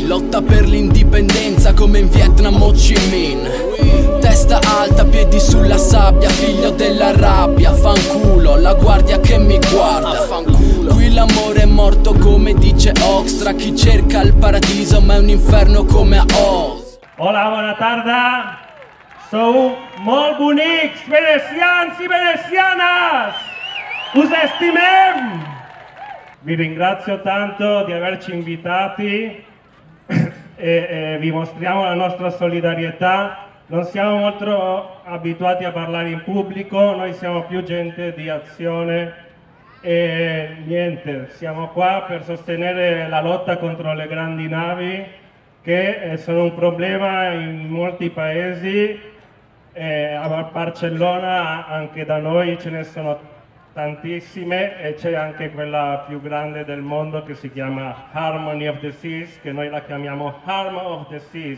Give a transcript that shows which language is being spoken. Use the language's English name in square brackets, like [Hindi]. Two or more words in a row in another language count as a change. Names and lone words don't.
[Italian] lotta per l'indipendenza come in Vietnam Ho Chi Minh. Testa alta, piedi sulla sabbia, figlio della rabbia. Fanculo, la guardia che mi guarda. Qui l'amore è morto come dice Oxtra. Chi cerca il paradiso ma è un inferno come a Oz. [Catalan] Hola, bona tarda. Sou molt bonics, venecians i venecianes. Us estimem. [Italian] Vi ringrazio tanto di averci invitati e vi mostriamo la nostra solidarietà. Non siamo molto abituati a parlare in pubblico, noi siamo più gente di azione e niente, siamo qua per sostenere la lotta contro le grandi navi che sono un problema in molti paesi, a Barcellona anche da noi ce ne sono tantissime e c'è anche quella più grande del mondo che si chiama Harmony of the Seas, che noi la chiamiamo Harm of the Seas.